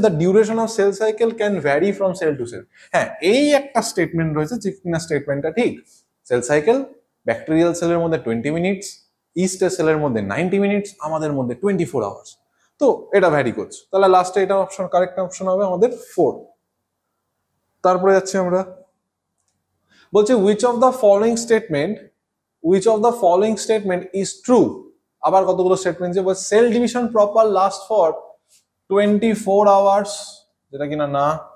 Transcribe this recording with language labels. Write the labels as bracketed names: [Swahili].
[English] The duration of cell cycle can vary from cell to cell. [Bangla] হ্যাঁ, এই একটা statement রয়েছে যে কিনা স্টেটমেন্টটা ঠিক। সেল সাইকেল ব্যাকটেরিয়াল সেলের মধ্যে 20 মিনিটস, ইস্টের সেলের মধ্যে 90 মিনিটস, আমাদের মধ্যে 24 আওয়ার্স। তো এটা ভ্যারি করছে। তাহলে লাস্টে এটা অপশন, কারেক্ট অপশন হবে আমাদের 4। তারপরে যাচ্ছি আমরা। বলছে [English] which of the following statement which of the following statement is true? [Bangla] আবার কতগুলো স্টেটমেন্ট যে [English] cell division proper last for 24 hours, [Bangla] যেটা কিনা না।